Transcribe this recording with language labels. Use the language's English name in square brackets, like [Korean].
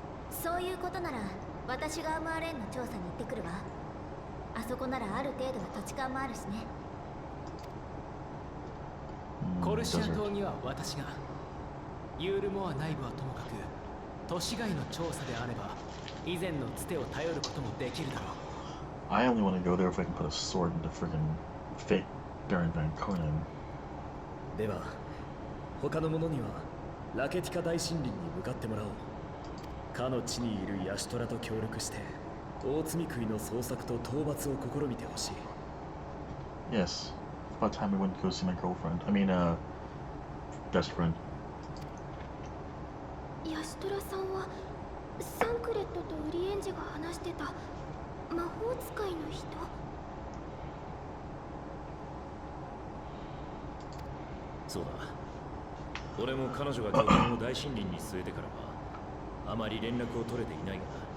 [Japanese] そういうことなら私がアムアレーンの調査に行ってくるわ。あそこならある程度の土地勘もあるしね。コルシア島には私が、ユールモア内部はともかく都市外の調査であれば以前のつてを頼ることもできるだろう。 [English] I only want to go there if I can put a sword into friggin' fake Baron Van Conan. [Japanese] では他の者にはラケティカ大森林に向かってもらおう。かの地にいるヤシトラと協力して大積み食いの捜索と討伐を試みてほしい。 [English] Yes. About time we went to go see my girlfriend. I mean, best friend. [Japanese] ヤシトラさんはサンクレットとウリエンジェが話してた魔法使いの人。そうだ。俺も彼女が拠点を大森林に据えてからはあまり連絡を取れていないがな。